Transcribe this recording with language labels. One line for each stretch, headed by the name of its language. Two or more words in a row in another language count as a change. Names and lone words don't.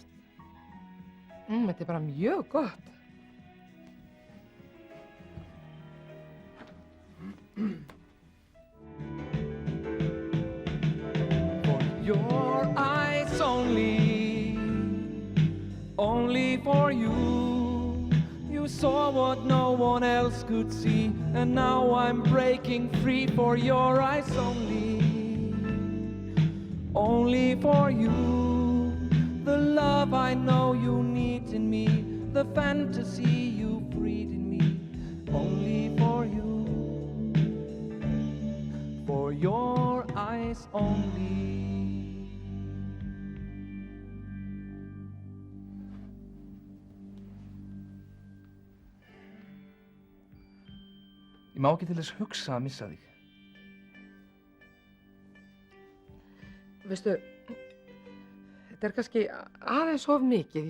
Icelandic: Þetta er bara mjög gott.
English: For your eyes only for you. You saw what no one else could see, and now I'm breaking free for your eyes only for you. The love I know you need in me, the fantasy you breed in me, only for you, for your eyes only.
Icelandic: Ég má ekki til þess hugsa að missa þig. Veistu, þetta er kannski aðeins of mikið.